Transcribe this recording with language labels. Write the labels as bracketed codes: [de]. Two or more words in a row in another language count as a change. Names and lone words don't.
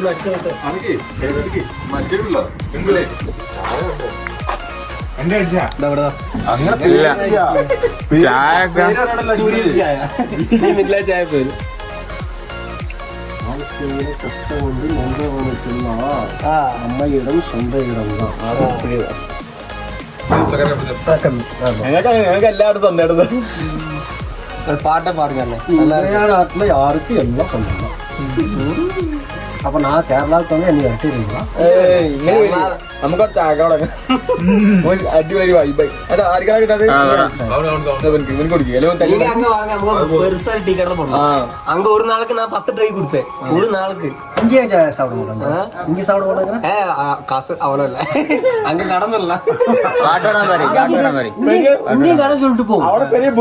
[ml] ചായ പോയി. അമ്മയിടം സ്വന്തം ഇടം ഞങ്ങൾക്ക് എല്ലാവരും സ്വന്തം ഇടുന്നത്. പാട്ട പാടുകയല്ലേ നാട്ടിലെ [ta] யாருக்கு எல்லாம் சொந்தம். அப்ப நான் கேரளாவுக்கு வந்து என்னை இறக்கிடுங்களா? [ml] നമുക്ക് അടിപൊളി വൈബായി. [ta] அங்க ஒரு நாளுக்கு நான் 10 ட்ரை கொடுப்பேன். ஒரு நாளுக்கு இங்கே சாப்பிட மாட்டேன். இங்கே சாப்பிட மாட்டேங்கிறேன். காசு அவ்வளோ இல்லை. அங்க கடன் சொல்லலாம். இங்கேயும் கடன் சொல்லிட்டு போகும்.